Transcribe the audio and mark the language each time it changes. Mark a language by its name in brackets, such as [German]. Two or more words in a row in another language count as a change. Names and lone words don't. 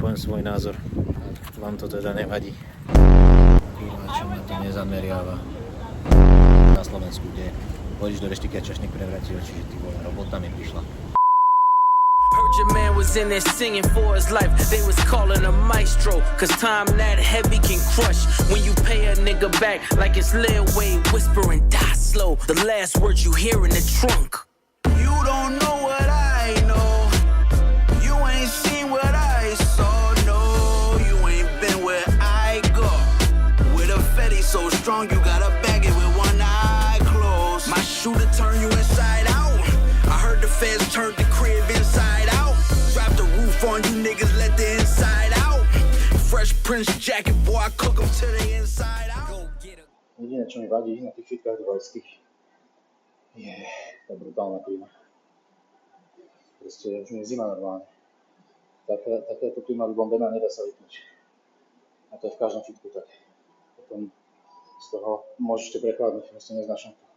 [Slovak] svoj názor. Ak vám to teda nevadí. Čo ma to nezameriava. Na Slovensku, kde pôjdeš do reštiky a čašník prevráti oči, že ty vole, robota mi prišla. [English] Heard your man was in there singing for his life. They was calling a maestro, cause time that heavy can crush. When you pay a nigga back like it's Lil Wayne whispering, die slow. The last words you hear in the trunk. You don't know what I know. You ain't seen what I saw. No, you ain't been where I go. With a fetty so strong, you gotta bag it with one eye closed. My shooter turn you inside out. I heard the feds turned the crib inside out. Drop the roof on you niggas, let the inside out. Fresh Prince jacket, boy, I cook 'em to the inside out. Go get it. [Slovak] Jediné, čo mi vadí na tých fitkách dvojských, je tá brutálna klíma. Proste už mi je zima normálne. Takéto klíma vybombená, nedá sa vypnúť. A to je v každom fitku tak. Potom z toho môžete prekladnúť, proste neznášam to.